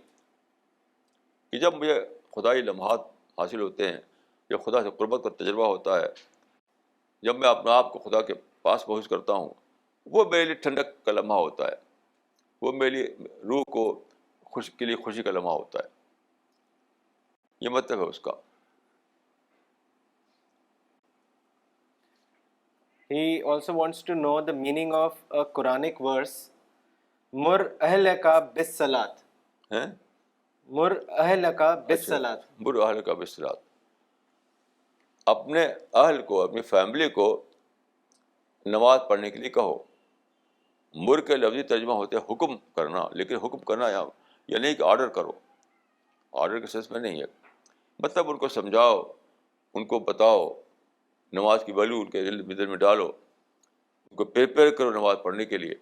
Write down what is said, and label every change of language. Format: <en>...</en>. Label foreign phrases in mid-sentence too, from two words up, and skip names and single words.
<ur>کہ جب مجھے خدائی لمحات حاصل ہوتے ہیں، جب خدا سے قربت کا تجربہ ہوتا ہے، جب میں اپنے آپ کو خدا کے پاس پہنچ کرتا ہوں، وہ میرے لیے ٹھنڈک کا لمحہ ہوتا ہے، وہ میری روح کو کے لیے خوشی کا لمحہ ہوتا ہے. یہ مطلب ہے اس کا.</ur> <en>He also wants to know the meaning of a Quranic verse,</en> <ar>مر أهلك بالصلاة.</ar> <ur>ہیں</ur> <ar>مر أهلك بالصلاة. مر اہل کا بالصلاۃ،</ar> <ur>اپنے اہل کو، اپنی فیملی کو نماز پڑھنے کے لیے کہو. مر کے لفظی ترجمہ ہوتے ہیں حکم کرنا، لیکن حکم کرنا یہاں یہ نہیں کہ آرڈر کرو، آرڈر کے سینس میں نہیں ہے. مطلب ان کو سمجھاؤ، ان کو بتاؤ، نماز کی ویلیو ان کے دل میں ڈالو، ان کو پریپیئر کرو نماز پڑھنے کے لیے.</ur>